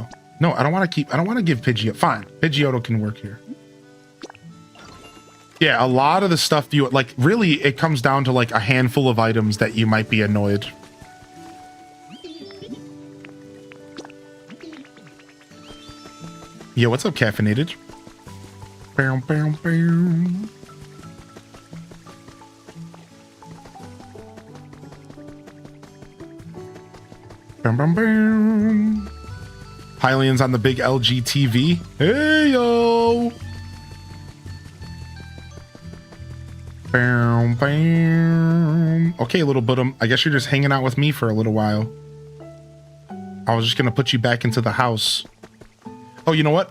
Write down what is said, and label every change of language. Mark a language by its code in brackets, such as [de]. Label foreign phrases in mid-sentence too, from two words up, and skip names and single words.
[en] No, I don't want to give Pidgeotto. Fine, Pidgeotto can work here. Yeah, a lot of the stuff you, like, really, it comes down to, like, a handful of items that you might be annoyed. Yo, what's up, Caffeinated? Bam, bam, bam. Bam, bam, bam. Hylian's on the big LG TV. Hey, yo! Bam, bam. Okay, little bottom. I guess you're just hanging out with me for a little while. I was just gonna put you back into the house. Oh, you know what?